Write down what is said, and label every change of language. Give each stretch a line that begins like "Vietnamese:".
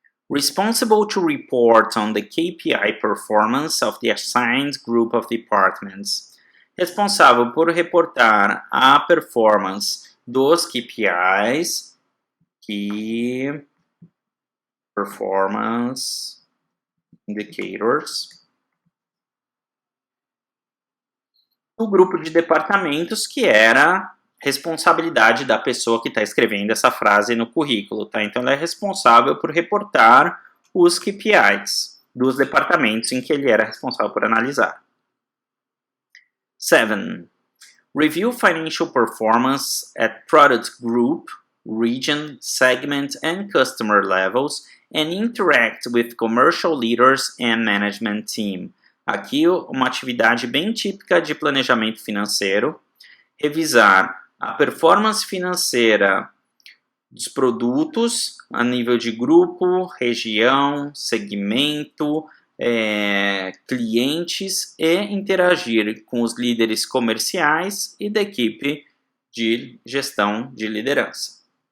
English: Responsible to report on the KPI performance of the assigned group of departments.
Portuguese: Responsável por reportar a performance dos KPIs,
English: Key Performance Indicators,
Portuguese: do grupo de departamentos que era responsabilidade da pessoa que está escrevendo essa frase no currículo, tá? Então, ela é responsável por reportar os KPIs dos departamentos em que ele era responsável por analisar. 7.
English: Review financial performance at product group, region, segment, and customer levels and interact with commercial leaders and management team.
Portuguese: Aqui, uma atividade bem típica de planejamento financeiro, revisar a performance financeira dos produtos a nível de grupo, região, segmento, clientes e interagir com os líderes comerciais e da equipe de gestão de liderança.